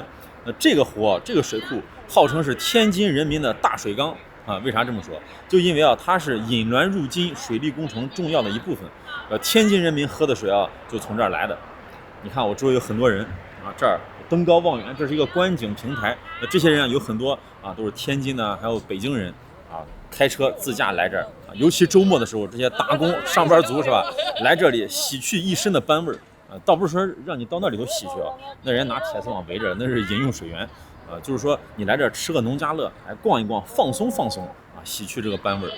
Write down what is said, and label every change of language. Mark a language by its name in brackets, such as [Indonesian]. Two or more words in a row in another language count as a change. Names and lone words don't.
[Chinese] 那这个湖，这个水库号称是天津人民的大水缸啊！为啥这么說？就因為啊，它是引滦入津水利工程重要的一部分。天津人民喝的水啊，就從這兒來的。你看我周圍有很多人啊，這兒登高望遠，這是一個觀景平台。那這些人啊，有很多啊，都是天津的，還有北京人啊。開車自駕來這兒啊，尤其周末的時候，這些打工上班族是吧？來這裡洗去一身的班味兒啊，倒不是說讓你到那裡頭洗去啊，那人拿鐵絲網圍着，那是飲用水源啊，就是說你來這兒吃個農家樂，還逛一逛，放鬆放鬆啊，洗去這個班味兒。